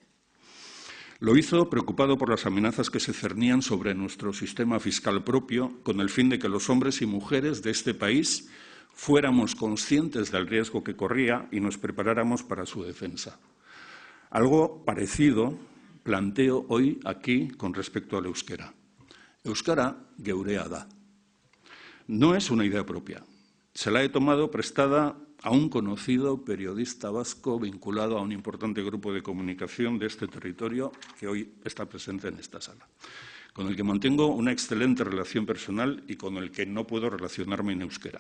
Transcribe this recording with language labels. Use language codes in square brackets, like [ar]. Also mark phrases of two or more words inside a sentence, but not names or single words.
[es] Lo hizo preocupado por las amenazas que se cernían sobre nuestro sistema fiscal propio, con el fin de que los hombres y mujeres de este país fuéramos conscientes del riesgo que corría y nos preparáramos para su defensa. Algo parecido planteo hoy aquí con respecto al euskera. [eu] Euskara geurea da. [es] No es una idea propia. Se la he tomado prestada a un conocido periodista vasco vinculado a un importante grupo de comunicación de este territorio que hoy está presente en esta sala, con el que mantengo una excelente relación personal y con el que no puedo relacionarme en euskera.